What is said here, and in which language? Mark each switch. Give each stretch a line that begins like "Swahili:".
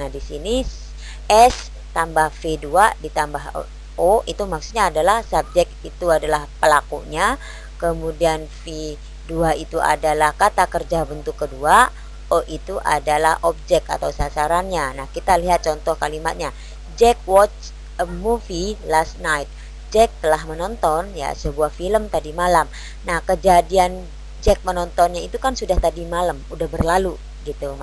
Indonesian: Nah, di sini S tambah V2 ditambah O itu maksudnya adalah subjek itu adalah pelakunya, kemudian V2 itu adalah kata kerja bentuk kedua, O itu adalah objek atau sasarannya. Nah, kita lihat contoh kalimatnya.
English: Jack watched a movie last night.
Indonesian: Jack telah menonton ya sebuah film tadi malam. Nah, kejadian Jack menontonnya itu kan sudah tadi malam, udah berlalu gitu.